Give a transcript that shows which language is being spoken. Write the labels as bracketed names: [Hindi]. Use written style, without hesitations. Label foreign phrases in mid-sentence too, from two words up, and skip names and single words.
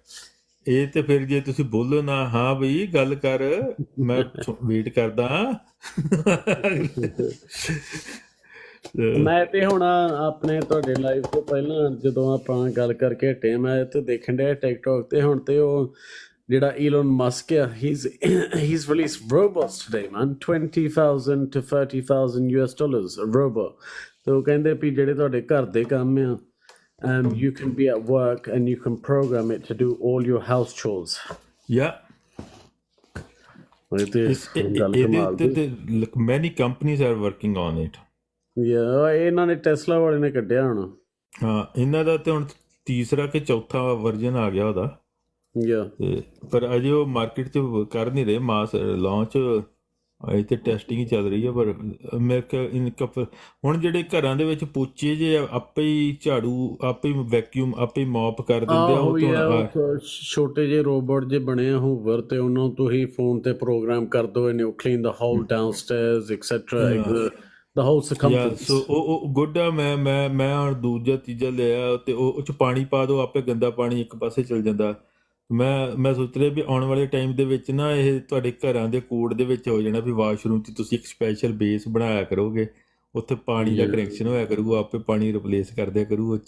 [Punjabi] ਇਹ ਤੇ ਫਿਰ ਜੇ ਤੁਸੀਂ ਬੋਲੋ ਨਾ, ਹਾਂ ਬਈ ਗੱਲ ਕਰ, ਮੈਂ ਵੇਟ ਕਰਦਾ। ਮੈਂ ਤੇ ਹੁਣ ਆਪਣੇ ਤੁਹਾਡੇ ਲਾਈਵ ਤੋਂ ਪਹਿਲਾਂ ਜਦੋਂ ਆਪਾਂ ਗੱਲ ਕਰਕੇ ਹਟੇ, ਮੈਂ ਤੇ ਦੇਖਣ ਡਿਆ ਟਿਕਟੌਕ ਤੇ। ਹੁਣ ਤੇ ਉਹ ਜਿਹੜਾ ਈਲਨ ਮਸਕ ਆ, [English] he's released robots today, man. $20,000 to $30,000 a robot. [Punjabi] ਤੇ ਉਹ ਕਹਿੰਦੇ ਵੀ ਜਿਹੜੇ ਤੁਹਾਡੇ ਘਰ ਦੇ ਕੰਮ ਆ, [English] you can be at work and you can program it to do all your house chores. Yeah. Many companies are working on it. [Punjabi] ਇਹਨਾਂ ਨੇ ਟੈਸਲਾ ਵਾਲੇ ਨੇ ਕੱਢਿਆ ਹੁਣ। ਹਾਂ, ਇਹਨਾਂ ਦਾ ਤੇ ਹੁਣ ਤੀਸਰਾ ਕਿ ਚੌਥਾ ਵਰਜਨ ਆ ਗਿਆ ਉਹਦਾ। ਤੇ ਪਰ ਅਜੇ ਉਹ ਮਾਰਕੀਟ 'ਚ ਕਰ ਨਹੀਂ ਰਹੇ [English] mass launch, [Punjabi] ਅਜੇ ਤੇ ਟੈਸਟਿੰਗ ਹੀ ਚੱਲ ਰਹੀ ਹੈ। ਪਰ ਮੇਰੇ ਹੁਣ ਜਿਹੜੇ ਘਰਾਂ ਦੇ ਵਿੱਚ ਪੋਚੇ ਜੇ ਆਪੇ ਹੀ ਝਾੜੂ, ਆਪੇ ਹੀ ਵੈਕਿਊਮ, ਆਪੇ ਹੀ ਮੌਪ ਕਰ ਦਿੰਦੇ ਆ। ਉਹ ਛੋਟੇ ਜਿਹੇ ਰੋਬੋਟ ਜੇ ਬਣੇ ਆ ਹੂਵਰ, ਤੇ ਉਹਨਾਂ ਤੋਂ ਹੀ ਫੋਨ ਤੇ ਪ੍ਰੋਗਰਾਮ ਕਰ ਦੋ, ਇਹਨੇ [English] clean the whole downstairs etcetera, the whole circumference. [Punjabi] ਸੋ ਉਹ ਗੁੱਡ ਆ। ਮੈਂ ਹੁਣ ਦੂਜਾ ਤੀਜਾ ਲਿਆ, ਤੇ ਉਹ 'ਚ ਪਾਣੀ ਪਾ ਦਿਓ, ਆਪੇ ਗੰਦਾ ਪਾਣੀ ਇੱਕ ਪਾਸੇ ਚਲ ਜਾਂਦਾ। ਮੈਂ ਸੋਚ ਰਿਹਾ ਵੀ ਆਉਣ ਵਾਲੇ ਟਾਈਮ ਦੇ ਵਿੱਚ ਨਾ ਇਹ ਤੁਹਾਡੇ ਘਰਾਂ ਦੇ ਕੋਡ ਦੇ ਵਿੱਚ ਹੋ ਜਾਣਾ ਵੀ ਵਾਸ਼ਰੂਮ 'ਚ ਤੁਸੀਂ ਇੱਕ [English] special base [Punjabi] ਬਣਾਇਆ ਕਰੋਗੇ, ਉੱਥੇ ਪਾਣੀ ਦਾ ਕਨੈਕਸ਼ਨ ਹੋਇਆ ਕਰੂਗਾ, ਆਪੇ ਪਾਣੀ ਰਿਪਲੇਸ ਕਰ ਦਿਆ ਕਰੂ ਉਹ 'ਚ।